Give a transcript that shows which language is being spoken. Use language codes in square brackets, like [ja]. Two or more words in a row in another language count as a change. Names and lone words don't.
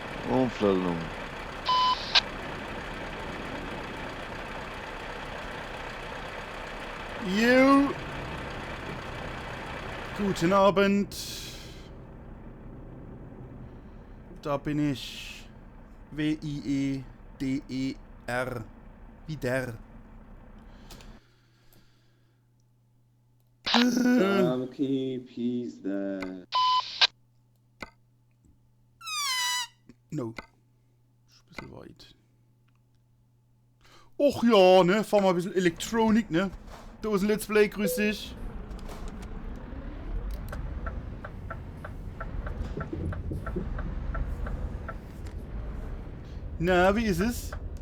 [de] Aufladung. Jo. Guten Abend. Da bin ich. W-I-E-D-E-R. Wie der. [en] Okay, peace there. [de] No. Ist ein bisschen weit. Och ja, ne? Fahr mal ein bisschen Elektronik, ne? Dosen Let's Play, grüß dich. Na, wie ist es?